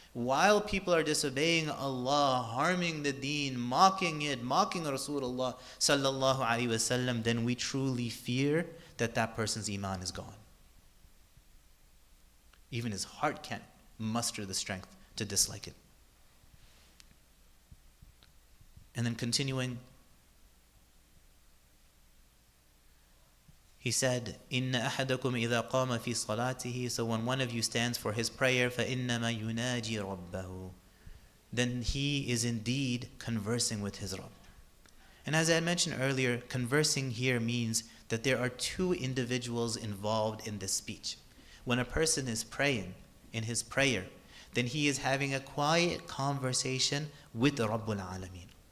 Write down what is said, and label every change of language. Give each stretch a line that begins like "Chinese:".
English: while people are disobeying Allah, harming the deen, mocking it, mocking Rasulullah sallallahu alaihi wasallam, then we truly fear that that person's iman is gone. Even his heart can't muster the strength to dislike it. And then continuing, he said,
Arabic: إِنَّ أَحَدَكُمْ إِذَا قَامَ فِي صَلَاتِهِ.
English: So when one of you stands for his prayer,
Arabic: فَإِنَّمَا يُنَاجِي رَبَّهُ.
English: Then he is indeed conversing with his Rabb. And as I mentioned earlier, conversing here means that there are two individuals involved in this speech. When a person is praying in his prayer, then he is having a quiet conversation with the Rabbul Alameen.